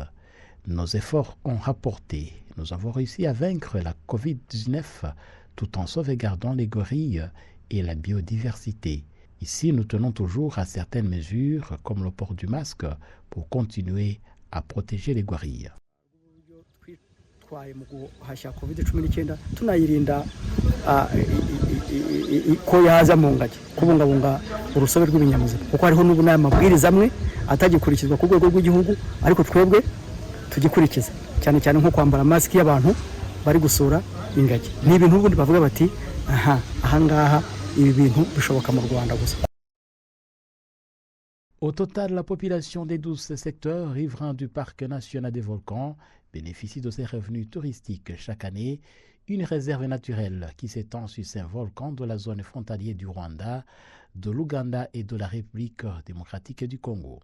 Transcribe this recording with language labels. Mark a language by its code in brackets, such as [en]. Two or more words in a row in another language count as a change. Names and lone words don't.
[fr] Nos efforts ont rapporté. Nous avons réussi à vaincre la Covid-19 tout en sauvegardant les gorilles et la biodiversité. Ici, nous tenons toujours à certaines mesures, comme le port du masque, pour continuer à protéger les gorilles. [rw] Ko yaza mu ngagi kubungabunga urusobe rw'ibinyamuzima kuko hariho n'ubu n'amabwiriza amwe atagikurikizwa ku rwego rw'igihugu ariko twebwe tugikurikiza cyane cyane nko kwambara masiki y'abantu bari gusura ingagi ni ibintu ubundi bavuga bati ahangaha ibi bintu bishoboka mu Rwanda gusa. [fr] Au total, la population des 12 secteurs riverains du Parc national des volcans bénéficie de ces revenus touristiques chaque année, une réserve naturelle qui s'étend sur 5 volcans de la zone frontalière du Rwanda, de l'Ouganda et de la République démocratique du Congo.